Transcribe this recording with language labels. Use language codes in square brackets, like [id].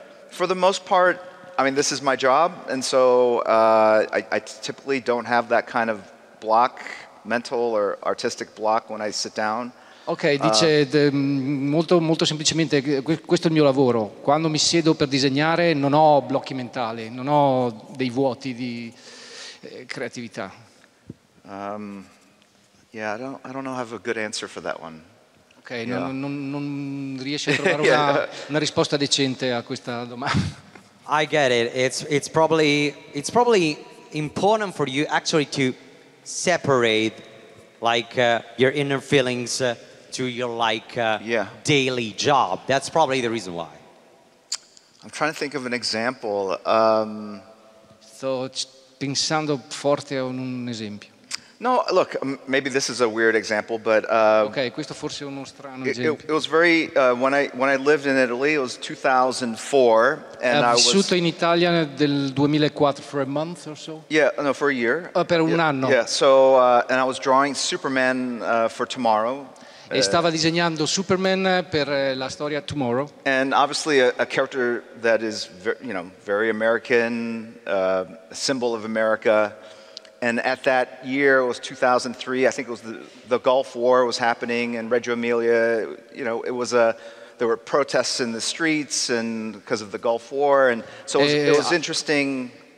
[en] For the most part, I mean, this is my job, and so I typically don't have that kind of block, mental or artistic block when I sit down. [it] Ok, dice molto, molto semplicemente, questo è il mio lavoro. Quando mi siedo per disegnare non ho blocchi mentali, non ho dei vuoti di creatività. [en] Yeah, I don't know I have a good answer for that one. Ok, yeah. [it] non riesci a trovare una risposta decente a questa domanda. [en] I get it. It's probably important for you actually to separate like your inner feelings to your daily job. That's probably the reason why. I'm trying to think of an example. [it] Sto pensando forte a un esempio. [en] No, look, maybe this is a weird example, but [it] ok, questo forse è uno strano esempio. [en] It was very when I lived in Italy, it was 2004, and [it] Ho vissuto in Italia del 2004 [en] for a month or so. Yeah, no, for a year. [it] Per un anno. [en] Yeah, so and I was drawing Superman for tomorrow. [it] E stava disegnando Superman per la storia Tomorrow. [en] And obviously a character that is very American, a symbol of America. And at that year, it was 2003. I think it was the Gulf War was happening in Reggio Emilia. It was there were protests in the streets and because of the Gulf War, and so it was interesting.